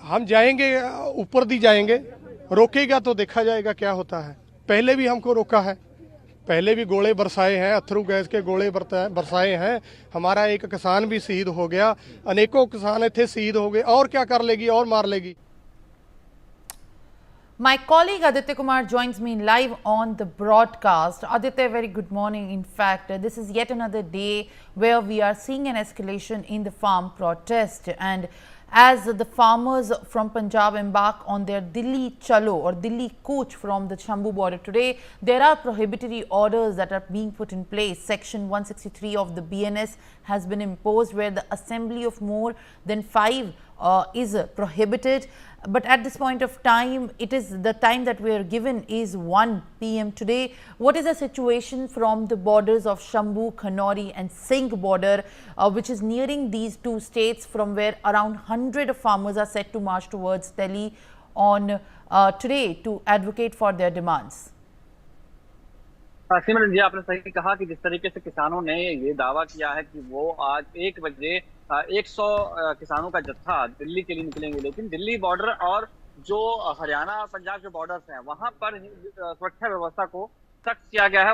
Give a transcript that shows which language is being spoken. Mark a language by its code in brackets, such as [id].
[hi] हम जाएंगे, ऊपर दी जाएंगे, रोकेगा तो देखा जाएगा क्या होता है। पहले भी हमको रोका है, पहले भी गोले बरसाए हैं, अथरू गैस के गोले बरसाए हैं। हमारा एक किसान भी शहीद हो गया, अनेकों किसान थे शहीद हो गए, और क्या कर लेगी, और मार लेगी। [en] My colleague Aditya Kumar joins me live on the broadcast. Aditya, very good morning. In fact, this is yet another day where we are seeing an escalation in the farm protest, and as the farmers from Punjab embark on their Delhi Chalo or Delhi Kooch from the Shambu border today, there are prohibitory orders that are being put in place. Section 163 of the BNS has been imposed, where the assembly of more than 5 is prohibited. But at this point of time, it is the time that we are given is 1 p.m. today. What is the situation from the borders of Shambu, Khanori and Singh border, which is nearing these two states, from where around 100 farmers are set to march towards Delhi on today to advocate for their demands? [hi] सिमरन जी, आपने सही कहा कि जिस तरीके से किसानों ने ये दावा किया है कि वो आज 1 बजे 100 किसानों का जत्था दिल्ली के लिए निकलेंगे, लेकिन दिल्ली बॉर्डर और जो हरियाणा और पंजाब के बॉर्डर्स हैं वहां पर सुरक्षा व्यवस्था को सख्त किया गया है।